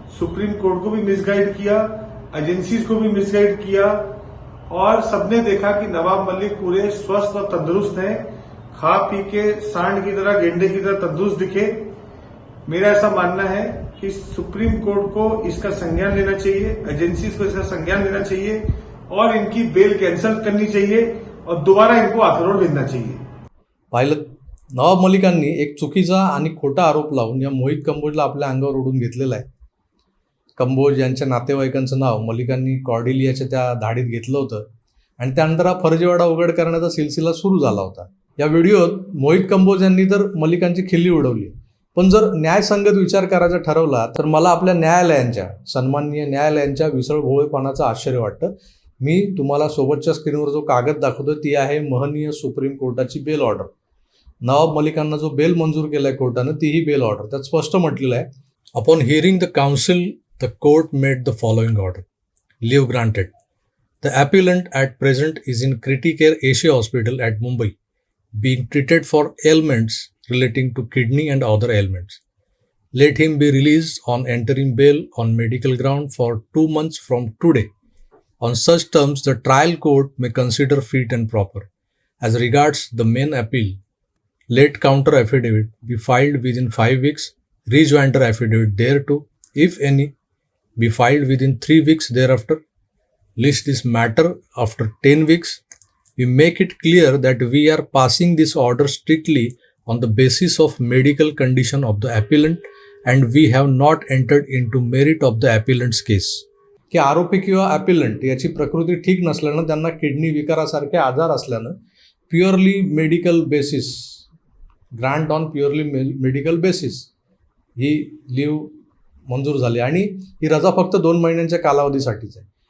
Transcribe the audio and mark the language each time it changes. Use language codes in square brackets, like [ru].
[hi] Supreme court को भी misguide किया, एजेंसीज को भी मिसगाइड किया, और सबने देखा कि नवाब मलिक पूरे स्वस्थ और तंदुरुस्त हैं, खा पी के सांड की तरह, गेंडे की तरह तंदुरुस्त दिखे. मेरा ऐसा मानना है कि सुप्रीम कोर्ट को इसका संज्ञान लेना चाहिए, एजेंसीज को इसका संज्ञान लेना चाहिए, और इनकी बेल कैंसिल करनी चाहिए और दोबारा इनको आखरोड भेजना चाहिए. [mr] पाहिलं, नवाब मलिकांनी एक चुकीचा आणि खोटा आरोप लावून या मोहित कंबोजला आपल्या अंगावर ओढून घेतलेला आहे. कंबोज यांच्या नातेवाईकांचं नाव मलिकांनी कॉर्डिलियाच्या त्या धाडीत घेतलं होतं आणि त्यानंतर हा फर्जीवाडा उघड करण्याचा सिलसिला सुरू झाला होता. या व्हिडिओत मोहित कंबोज यांनी तर मलिकांची खिल्ली उडवली. पण जर न्यायसंगत विचार करायचा ठरवला तर मला आपल्या न्यायालयांच्या, सन्माननीय न्यायालयांच्या विसळभोळेपणाचं आश्चर्य वाटतं. मी तुम्हाला सोबतच्या स्क्रीनवर जो कागद दाखवतो ती आहे महनीय सुप्रीम कोर्टाची बेल ऑर्डर. नवाब मलिकांना जो बेल मंजूर केलाय कोर्टानं, तीही बेल ऑर्डर. त्यात स्पष्ट म्हटलेलं आहे, [en] Upon hearing the counsel the court made the following order. Leave granted. The appellant at present is in Criticare Asia hospital at Mumbai, being treated for ailments relating to kidney and other ailments. Let him be released on entering bail on medical ground for 2 months from today. On such terms, the trial court may consider fit and proper. As regards the main appeal, let counter affidavit be filed within 5 weeks, rejoinder affidavit thereto, if any, be filed within 3 weeks thereafter. List this matter after 10 weeks. We make it clear that we are passing this order strictly on the basis of medical condition of the appellant and we have not entered into merit of the appellant's case. [mr] की आरोपी किंवा ॲपिलंट याची प्रकृती ठीक नसल्यानं, त्यांना kidney विकारासारखे आजार असल्यानं [en] purely medical basis, grant on purely medical basis [mr] he leave मंजूर झाली आणि ही रजा फक्त 2 महिन्यांच्या कालावधीसाठीच आहे.